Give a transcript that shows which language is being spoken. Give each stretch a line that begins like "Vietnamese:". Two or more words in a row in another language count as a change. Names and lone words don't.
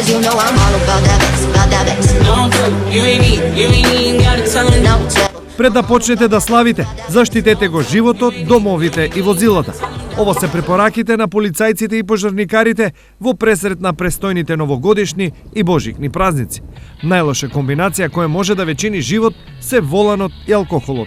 English: know I'm all about that bass, about that bass. You ain't even gotta tell me no.
Macedonian: Пред да почнете да славите, заштитете го животот, домовите и возилата. Ово се препораките на полицајците и пожарникарите во пресрет на престојните новогодишни и божикни празници. Најлоша комбинација која може да ве чини живот се воланот и алкохолот.